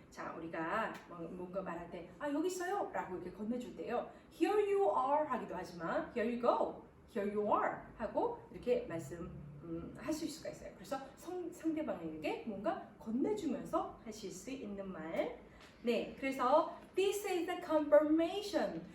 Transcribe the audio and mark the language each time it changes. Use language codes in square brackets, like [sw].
[ko] 자, 우리가 뭔가 말할 때 여기 있어요 라고 이렇게 건네줄 때요. [en] Here you are [ko] 하기도 하지만 [en] Here you go. Here you are [ko] 하고 이렇게 말씀하실 수가 있어요. 그래서 상대방에게 뭔가 건네주면서 하실 수 있는 말. 네, 그래서 [en] this is the confirmation.